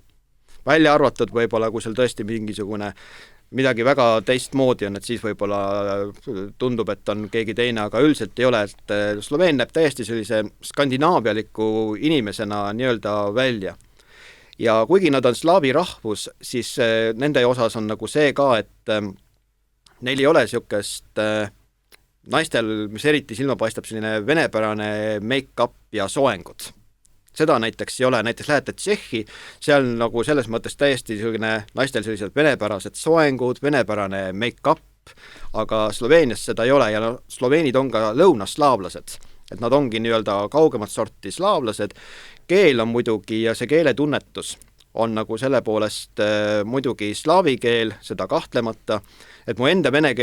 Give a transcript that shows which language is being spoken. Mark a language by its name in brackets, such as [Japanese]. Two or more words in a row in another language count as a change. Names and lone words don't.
[Estonian] Välja arvatud võib-olla, kui seal tõesti mingisugune midagi väga teistmoodi on, et siis võib-olla tundub, et on keegi teine, aga üldiselt ei ole, et Sloveen näeb täiesti sellise skandinaavialiku inimesena nii-öelda välja. Ja kuigi nad on slaavi rahvus, siis nende osas on nagu see ka, et neil ei ole niisugust naistel, mis eriti silma paistab selline venepärane make-up ja soengud. Seda näiteks ei ole, näiteks lähete Tšehhi, seal nagu selles mõttes täiesti selline naistel sellised venepärased soengud, venepärane make-up, aga Sloveenias seda ei ole ja sloveenid on ka lõunaslaavlased, et nad ongi nii-öelda kaugemat sorti slaavlased. Keel on muidugi ja see keeletunnetus on nagu selle poolest muidugi slaavi keel, seda kahtlemata, et mu enda vene